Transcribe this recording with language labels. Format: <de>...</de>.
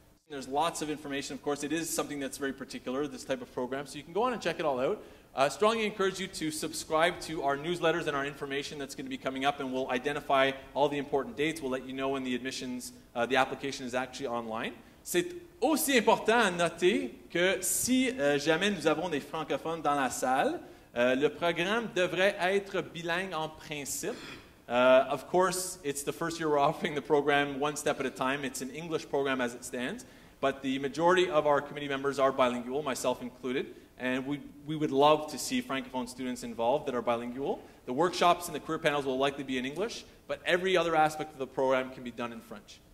<en>There's lots of information. Of course, it is something that's very particular, this type of program, so you can go on and check it all out. Strongly encourage you to subscribe to our newsletters and our information that's going to be coming up, and we'll identify all the important dates. We'll let you know when the admissions, the application is actually online.</en> <fr>C'est aussi important à noter que si jamais nous avons des francophones dans la salle, le programme devrait être bilingue en principe.</fr> <en>Of course, it's the first year we're offering the program one step at a time. It's an English program as it stands, but the majority of our committee members are bilingual, myself included, and we would love to see Francophone students involved that are bilingual. The workshops and the career panels will likely be in English, but every other aspect of the program can be done in French.</en>